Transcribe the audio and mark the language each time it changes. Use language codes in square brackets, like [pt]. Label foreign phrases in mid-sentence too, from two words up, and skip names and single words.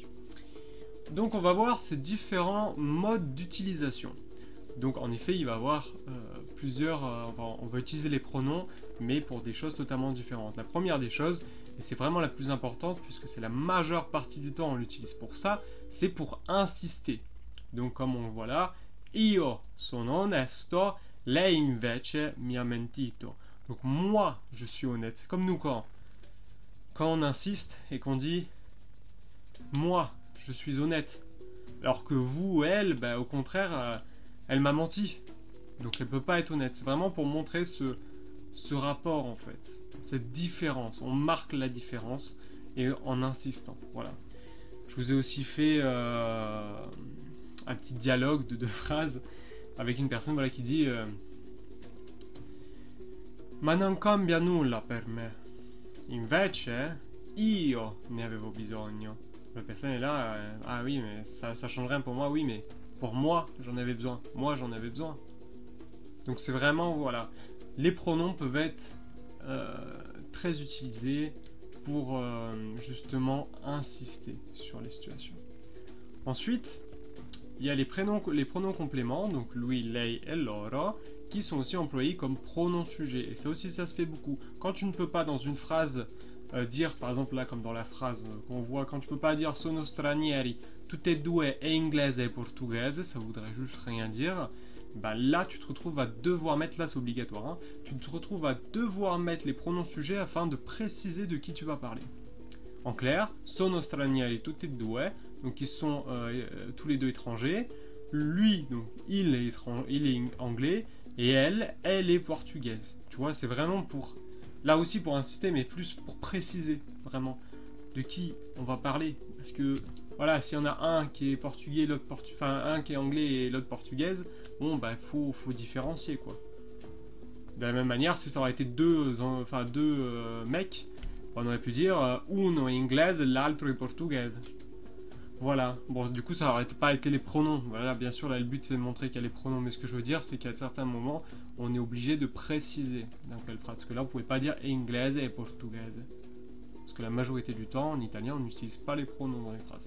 [fr] Donc on va voir ces différents modes d'utilisation. Donc en effet, il va y avoir plusieurs... on va utiliser les pronoms, mais pour des choses totalement différentes. La première des choses, et c'est vraiment la plus importante, puisque c'est la majeure partie du temps on l'utilise pour ça, c'est pour insister. Donc comme on voit là, [it] io sono onesto, lei invece mi ha mentito. [fr] Donc moi, je suis honnête. C'est comme nous quand on insiste et qu'on dit moi, je suis honnête. Alors que vous, elle, au contraire, elle m'a menti. Donc elle peut pas être honnête. C'est vraiment pour montrer ce rapport en fait. Cette différence. On marque la différence et en insistant. Voilà. Je vous ai aussi fait un petit dialogue de deux phrases avec une personne, voilà, qui dit [it] ma non cambia nulla per me. Invece io ne avevo bisogno. [fr] La personne est là, ah oui, mais ça change rien pour moi, oui, mais pour moi, j'en avais besoin. Moi, j'en avais besoin. Donc c'est vraiment, voilà, les pronoms peuvent être très utilisés pour justement insister sur les situations. Ensuite, il y a les pronoms compléments, donc lui, lei et loro, qui sont aussi employés comme pronoms sujets. Et ça aussi, ça se fait beaucoup. Quand tu ne peux pas dans une phrase dire, par exemple là comme dans la phrase qu'on voit, quand tu peux pas dire [it] sono stranieri, tutte e due e inglese e portoghese, [fr] ça voudrait juste rien dire, bah là tu te retrouves à devoir mettre, là c'est obligatoire, hein, tu te retrouves à devoir mettre les pronoms sujets afin de préciser de qui tu vas parler. En clair, [it] sono stranieri tutti e due, [fr] donc ils sont tous les deux étrangers. Lui, donc il est anglais, et elle est portugaise. Tu vois, c'est vraiment pour, là aussi pour insister, mais plus pour préciser vraiment de qui on va parler. Parce que, voilà, s'il y en a un qui est portugais, l'autre un qui est anglais et l'autre portugaise, bon, bah, faut différencier, quoi. De la même manière, si ça aurait été deux mecs, on aurait pu dire [it] uno è inglese, l'altro è portugaise. [fr] Voilà, bon, du coup, ça aurait pas été les pronoms. Voilà, bien sûr, là, le but c'est de montrer qu'il y a les pronoms, mais ce que je veux dire, c'est qu'à certains moments, on est obligé de préciser dans quelle phrase. Parce que là, vous pouvez pas dire inglese et portugaise. Parce que la majorité du temps, en italien, on n'utilise pas les pronoms dans les phrases.